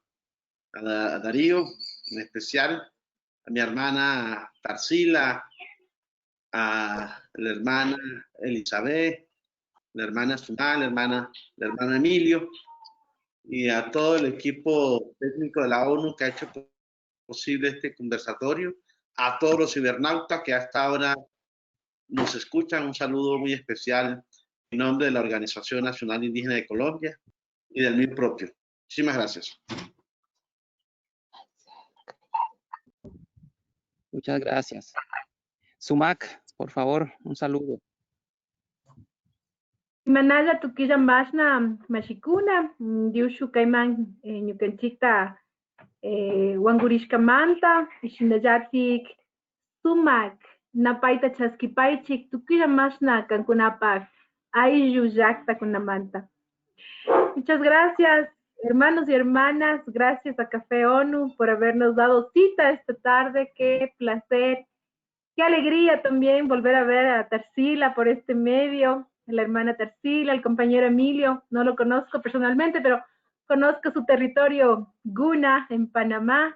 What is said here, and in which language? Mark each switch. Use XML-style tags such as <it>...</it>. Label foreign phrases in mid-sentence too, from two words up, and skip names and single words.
<es>A Darío, en especial, a mi hermana Tarsila, a la hermana Elizabeth, la hermana Sunal, la hermana Emilio, y a todo el equipo técnico de la ONU que ha hecho posible este conversatorio, a todos los cibernautas que hasta ahora nos escuchan, un saludo muy especial en nombre de la Organización Nacional Indígena de Colombia y del mío propio. Muchísimas gracias. Muchas gracias. Sumac, por favor, un saludo.</es> <qu>Manala tukilla mashna mashikuna, diushu kaiman ñukanchikta wangurishka manta, ishinallatik sumak, napaita chaskipaychik, tukilla mashna kankunapak, ayllu llaqta kunamanta.</qu> <es>Muchas gracias, hermanos y hermanas, gracias a Café ONU por habernos dado cita esta tarde, qué placer, qué alegría también volver a ver a Tarsila por este medio, a la hermana Tarsila, al compañero Emilio, no lo conozco personalmente, pero conozco su territorio Guna en Panamá.</es>